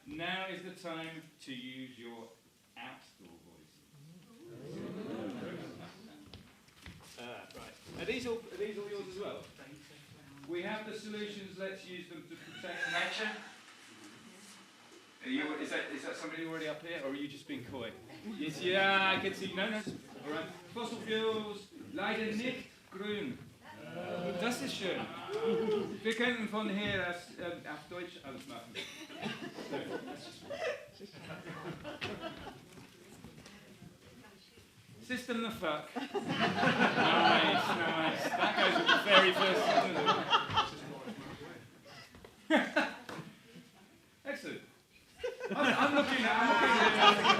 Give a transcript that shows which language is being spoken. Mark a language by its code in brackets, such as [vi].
[en] Now is the time to use your outdoor voice. Right. Are these all yours as well? We have the solutions, let's use them to protect nature. Is that somebody already up here, or are you just being coy? Yes, yeah, I can see. No. All right. Fossil fuels, [de] leider nicht grün. Das ist schön. Wir können von hier aus auf Deutsch ausmachen. [en] So, that's just System the fuck. Nice. That goes with the very first sentence. Excellent. I'm looking at.